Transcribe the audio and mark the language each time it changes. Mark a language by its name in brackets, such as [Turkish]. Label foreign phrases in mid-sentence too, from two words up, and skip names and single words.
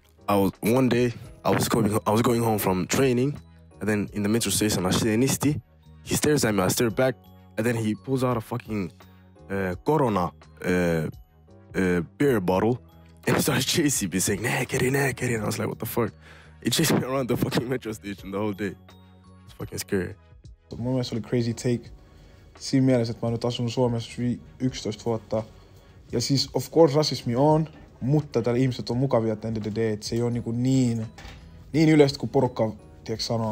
[English] One day I was going home from training, and then in the metro station I see a nisti. He stares at me. I stare back, and then he pulls out a fucking Corona beer bottle, and he starts chasing me, saying, "Nah, get in." I was like, "What the fuck?" He chased me around the fucking metro station the whole day. It's fucking scary. [Finnish] Mun mielestä oli [English] crazy take [Finnish] siinä mielessä, että mä oon nyt asunut Suomessa 11 vuotta. Ja siis [English] of course [Finnish] rasismi on, mutta täällä ihmiset on mukavia [English] at the end of the day, [Finnish] että se ei ole niin yleistä kuin porukka sanoo.